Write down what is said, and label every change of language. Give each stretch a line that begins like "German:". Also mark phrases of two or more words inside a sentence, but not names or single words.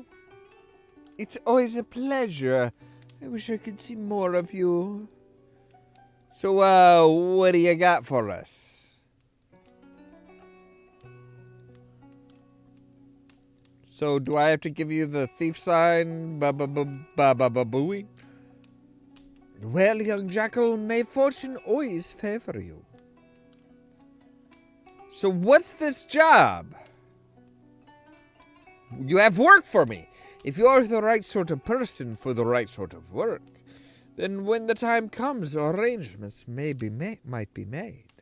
English: It's always a pleasure. I wish I could see more of you. So, what do you got for us? So, do I have to give you the thief sign? Ba-ba-ba-ba-ba-booey? Well, young jackal, may fortune always favor you. So, what's this job? You have work for me. If you're the right sort of person for the right sort of work, then when the time comes, arrangements might be made.